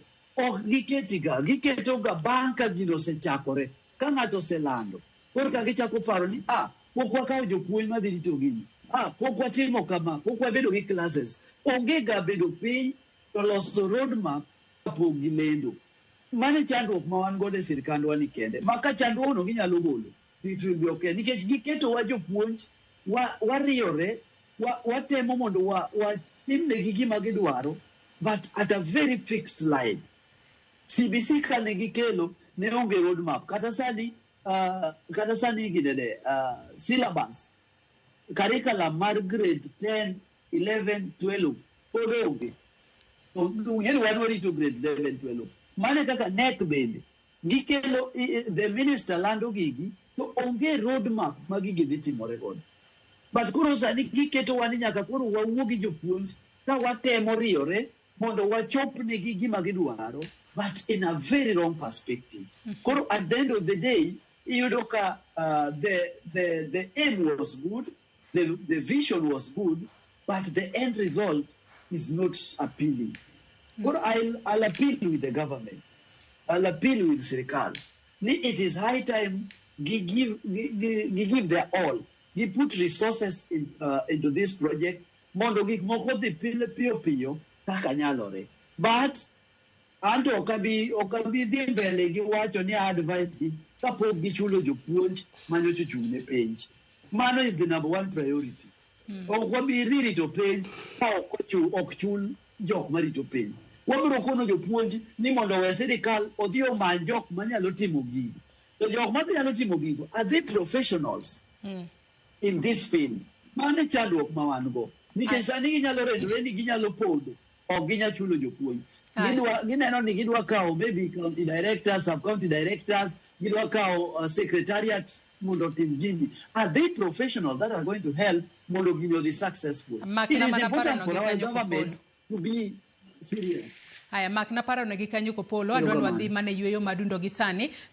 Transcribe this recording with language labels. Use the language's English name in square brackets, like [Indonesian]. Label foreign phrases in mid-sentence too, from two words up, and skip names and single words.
[Luo (Kenya and Tanzania)] Ok giketo ga bang' ka gino osechakore ka ng'ato oselando koro ka gichako paro ni pok wakawo jopuonj madhi rito gini, pok watimo kama, pok wabedo gi classes. Onge ga bedo piny to loso [English] road map [Luo (Kenya and Tanzania)] kapok gilendo. Mane chandruok ma wan godo e sirkandwa ni kende ma ka chandruokno ginyalo golo [English] it will be okay [Luo (Kenya and Tanzania)] nikech giketowa jopuonj wariyore watemo mondo watimnegi gima gidwaro [English] but at a very fixed line. [Luo (Kenya and Tanzania)] CBC kane gikelo ne onge [English] road map [Luo (Kenya and Tanzania)] kata sani gidede [English] syllabus curriculum [Luo (Kenya and Tanzania)] mar grade 10, 11, 12 pod onge. Yani wan warito grade 11, 12 mane kaka NEC bende gikelo [English] the minister [Luo (Kenya and Tanzania)] lando gigi to onge [English] road map [Luo (Kenya and Tanzania)] ma gigi dhi timore godo. But koro sani giketo wani nyaka koro wawuo gi jopuonj ka watemo riyore mondo wachop negi gima gidwaro [English] but in a very wrong perspective. Koro at the end of the day, Yudoka, the aim was good, the vision was good, but the end result is not appealing. Koro I'll appeal with the government. I'll appeal with Sirkal. It is high time give their all. He put resources into this project. [Luo (Kenya and Tanzania)] Mondo gik moko dhi piyo kaka nyalore. But Anto okabi dhi mbele gi wacho ni advice gi kapok gichulo jopuonj manyocha chung'ne penj. Mano [English] is the number one priority. [Luo (Kenya and Tanzania)] Ok wabi rito penj ka ok chul jok marito penj. Wabiro kono jopuonj ni mondo we sirkal odhi omany jok manyalo timo gigo. To jok manyalo timo gigo [English] are they professionals in this field? [Luo (Kenya and Tanzania)] Mano chandruok ma wan go. Nikech sani ginyalo redore ni ginyalo pondo, ok ginyalo chulo jopuonj. Gineno ni gidwa kawo maybe [English] county directors, sub-county directors, [Luo (Kenya and Tanzania)] gidwa kawo secretariat mondo tim gini. [English] Are they professionals that are going to help [Luo (Kenya and Tanzania)] mondo gini odhi [English] successful? It is important for our government to be serious. [Luo (Kenya and Tanzania)] Aya, mak na paro ne gi kanyo K'Opollo, adwa wadhi mane yueyo madundo gi sani.